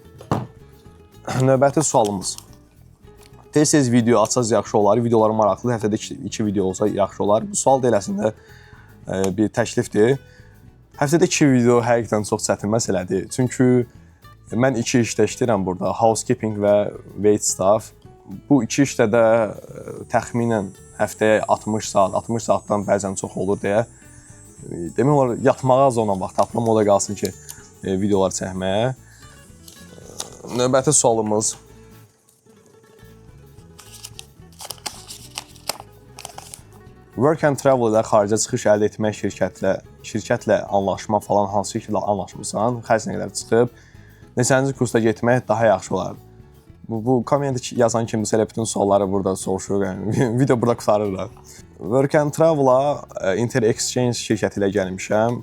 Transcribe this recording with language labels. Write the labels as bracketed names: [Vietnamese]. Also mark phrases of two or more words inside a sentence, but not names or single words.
[Azerbaijani] Növbəti sualımız. Tez-tez video açsaz yaxşı olar, videolar maraqlı, həftədə 2 video olsa yaxşı olar. Bu sual da eləsində bir təklifdir. Həftədə 2 video həqiqətən çox çətin məsələdir. Çünki mən 2 işdə işləyirəm burada, housekeeping və [English] wait staff. [Azerbaijani] Bu 2 işdə də təxminən həftəyə 60 saat, 60 saatdan bəzən çox olur deyə. Demək olar, yatmağa az olan vaxt tapıram, o da qalsın ki, videolar çəkməyə. Növbəti sualımız. Work and travel ilə xaricə çıxış əldə etmək şirkətlə anlaşma falan hansı şəkildə anlaşmısan, xərc nə qədər çıxıb, neçənci kursda getmək daha yaxşı olar. Bu kommenti yazan kimdirsə elə bütün sualları burada soruşur, yəni video burada qurtarır da. Work and Travel-a Inter-Exchange şirkəti ilə gəlmişəm.